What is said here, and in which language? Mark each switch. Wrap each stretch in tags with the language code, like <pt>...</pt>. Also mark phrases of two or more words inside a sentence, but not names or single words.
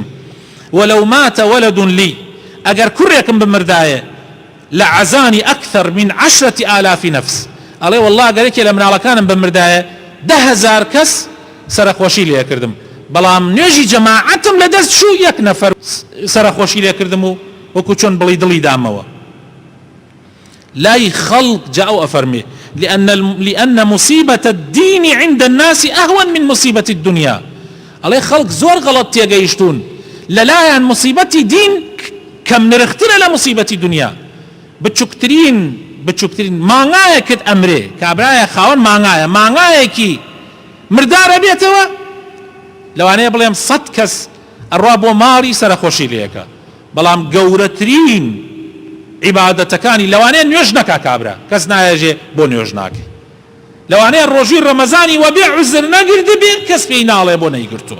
<ar>وەلەو ماتە وەلەد لی،</ar> <ckb>ئەگەر کوڕێکم بمردایە</ckb> <ar>لەعەزانی ئەکثەر من 10,000 نەفس،</ar> <ckb>ئەڵێ والله ئەگەرێکێ لە مناڵەکانم بمردایە 10,000 کەس سەرخۆشی لێ کردم، بەڵام نوێژی جەماعەتم لەدەست شوو یەک نەفەر سەرخۆشی لێ کردم و وەکو چۆن بڵی دڵی دامەوە. لای خەڵق جاء ئەفەرمێ</ckb> <ar>لأن مصيبة الدين عند الناس أهون من مصيبة الدنيا.</ar> <ckb>ئەڵێ خەڵق زۆر غەڵەت تێگەیشتون لەلایەن مصیبەتی دین کەم نرخترە لە مصیبەتی دنیا. بچووکترین مانگایەکت ئەمرێ کابرایە خاوەن مانگایەکی مردارە بێتەوە، لەوانەیە بڵێم 100 کەس ئەڕوا بۆ ماڵی سەرخۆشی لێەکە، بەڵام گەورەترین عیبادەتەکانی لەوانەیە نوێژ نەکا کابرا، کەس نایەژێ بۆ نوێژ ناکێ، لەوانەیە ڕۆژووی ڕەمەزانی وەبێ عوزر نەگرت بێ کەس پێی ناڵێ بۆ نەیگرتووە.</ckb>